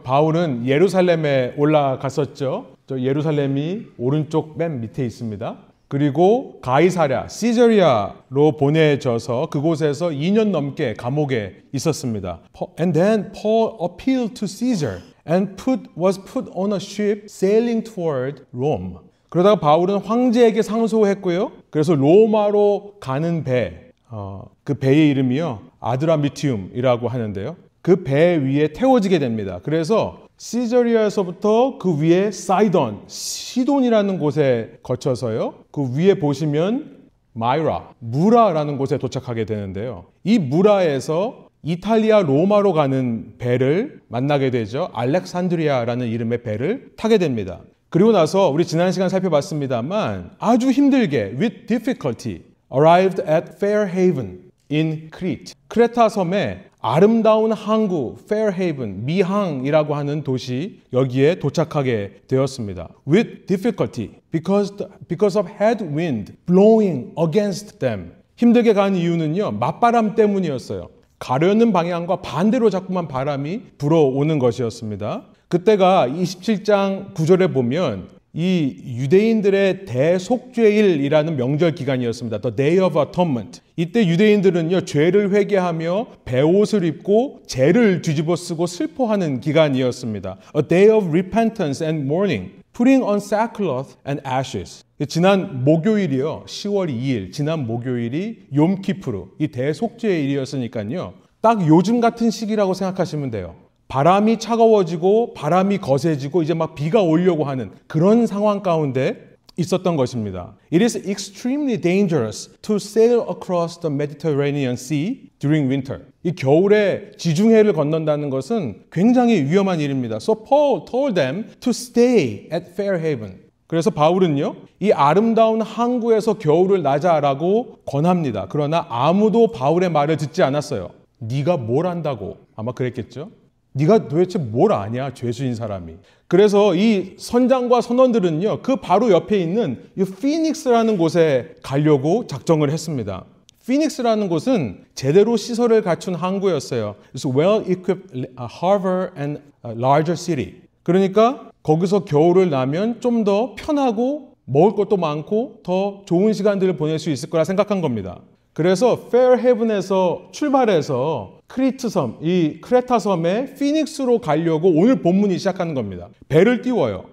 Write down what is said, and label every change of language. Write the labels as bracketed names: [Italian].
[Korean] 바울은 예루살렘에 올라갔었죠. 저 예루살렘이 오른쪽 맨 밑에 있습니다. 그리고 가이사랴, 시저리아로 보내져서 그곳에서 2년 넘게 감옥에 있었습니다. [English] And then Paul appealed to Caesar and was put on a ship sailing toward Rome. [Korean] 그러다가 바울은 황제에게 상소했고요. 그래서 로마로 가는 배, 그 배의 이름이요. 아드라미티움이라고 하는데요. 그 배 위에 태워지게 됩니다. 그래서 시저리아에서부터 그 위에 사이돈, 시돈이라는 곳에 거쳐서요. 그 위에 보시면 마이라, 무라라는 곳에 도착하게 되는데요. 이 무라에서 이탈리아 로마로 가는 배를 만나게 되죠. 알렉산드리아라는 이름의 배를 타게 됩니다. 그리고 나서 우리 지난 시간 살펴봤습니다만 아주 힘들게 [English] with difficulty arrived at Fair Haven in Crete. [Korean] 크레타 섬에 아름다운 항구 Fairhaven, 미항이라고 하는 도시 여기에 도착하게 되었습니다. [English] With difficulty because of headwind blowing against them. [Korean] 힘들게 간 이유는요. 맞바람 때문이었어요. 가려는 방향과 반대로 자꾸만 바람이 불어오는 것이었습니다. 그때가 27장 9절에 보면 이 유대인들의 대속죄일이라는 명절 기간이었습니다. [English] The Day of Atonement. [Korean] 이때 유대인들은요, 죄를 회개하며 베옷을 입고 죄를 뒤집어 쓰고 슬퍼하는 기간이었습니다. [English] A day of repentance and mourning, putting on sackcloth and ashes. [Korean] 지난 목요일이요, 10월 2일, 지난 목요일이 욤키푸르, 이 대속죄일이었으니까요, 딱 요즘 같은 시기라고 생각하시면 돼요. 바람이 차가워지고 바람이 거세지고 이제 막 비가 오려고 하는 그런 상황 가운데 있었던 것입니다. [English] It is extremely dangerous to sail across the Mediterranean Sea during winter. [Korean] 이 겨울에 지중해를 건넌다는 것은 굉장히 위험한 일입니다. [English] So Paul told them to stay at Fairhaven. [Korean] 그래서 바울은요, 이 아름다운 항구에서 겨울을 나자라고 권합니다. 그러나 아무도 바울의 말을 듣지 않았어요. 네가 뭘 안다고 아마 그랬겠죠. 네가 도대체 뭘 아냐, 죄수인 사람이. 그래서 이 선장과 선원들은요, 그 바로 옆에 있는 이 피닉스라는 곳에 가려고 작정을 했습니다. 피닉스라는 곳은 제대로 시설을 갖춘 항구였어요. [English] It's well-equipped harbor and a larger city. [Korean] 그러니까 거기서 겨울을 나면 좀 더 편하고 먹을 것도 많고 더 좋은 시간들을 보낼 수 있을 거라 생각한 겁니다. 그래서 페어헤븐에서 출발해서 크리트 섬, 이 크레타 섬의 피닉스로 가려고 오늘 본문이 시작하는 겁니다. 배를 띄워요.